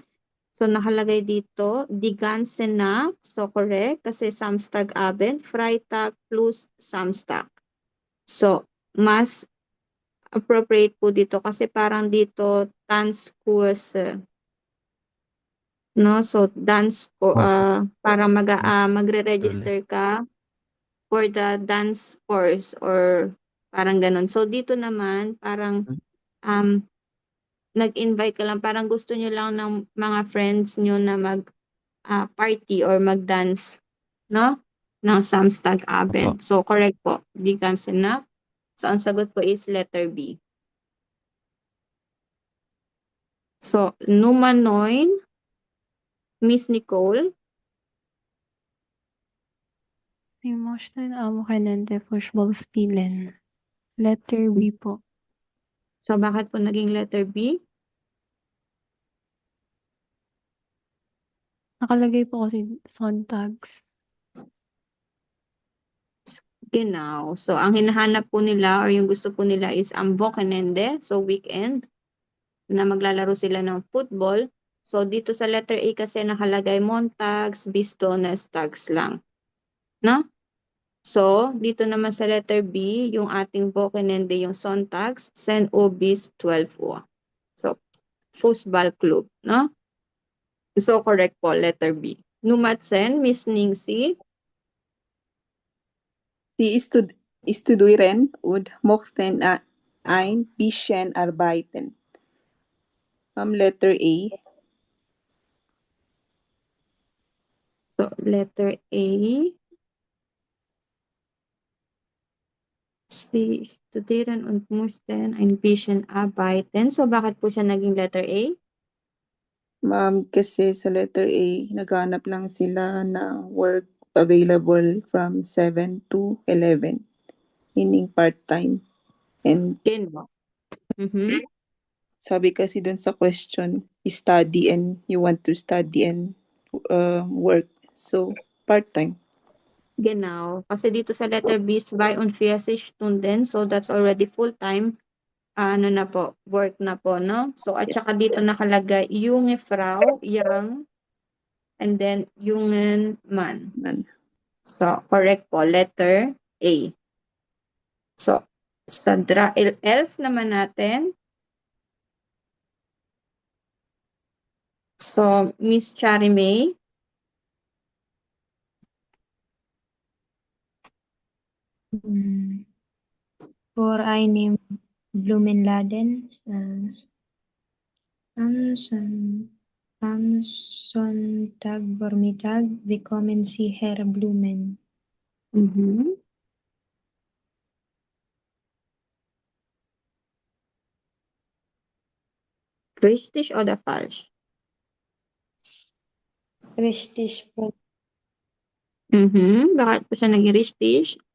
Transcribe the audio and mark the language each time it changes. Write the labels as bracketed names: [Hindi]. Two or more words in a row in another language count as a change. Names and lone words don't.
[Filipino] So, nakalagay dito, [German] die ganze Nacht. So, [Filipino] correct. [German] Kasi Samstagabend, Freitag plus Samstag. [Filipino] So, mas appropriate po dito kasi parang dito [English] dance course, [Filipino] no? So, dance ko, para magre-register ka [English] for the dance course [Filipino] or parang ganun. So, dito naman, parang nag-invite ka lang, parang gusto nyo lang ng mga friends nyo na party or mag-dance, no? Ng Samstagabend. So, correct po. [German] Di ganze Nacht. [Filipino] So, ang sagot po is letter B. So, [German] Nummer 9, Miss Nicole. Sie möchten am Wochenende Fußball spielen. [Filipino] Letter B po. So, bakit po naging letter B? Nakalagay po kasi Sonntags. Genau. So, ang hinahanap po nila or yung gusto po nila is ang Wochenende, so weekend, na maglalaro sila ng football. So, dito sa letter A kasi nakalagay [German] Montags bis Donnerstags [Filipino] lang. No? So, dito naman sa letter B, yung ating Wochenende, yung Sonntags, [German] 10 Uhr bis 12 Uhr. [Filipino] So, Fußball Club, no? So, correct po, letter B. [German] Nummer 10, Miss Ningxi. Sie studieren und möchten ein bisschen arbeiten. [Filipino] Letter A. So, letter A. [German] Sie studieren und möchten ein bisschen arbeiten. [Filipino] So, bakit po siya naging letter A? Ma'am, kasi sa letter A, naghanap lang sila na work available [English] from 7 to 11, [Filipino] meaning part-time. [English] And [Filipino] sabi kasi dun sa [English] question, study and you want to study and work. So, part-time. [Filipino] Genau. Kasi dito sa letter B, [German] 42 Stunden. [English] So, that's already full-time. [Filipino] Ano na po, work na po, no? So, at saka dito nakalagay, [German] junge Frau, [English] young, and then [German] jungen Mann. [Filipino] So, correct po, letter A. So, sa 11 naman natin. So, Miss Chari May. [German] Vor einem Blumenladen am Sonntagvormittag bekommen Sie Herr Blumen. Richtig oder falsch? [Filipino] Richtig po. Bakit po siya naging richtig?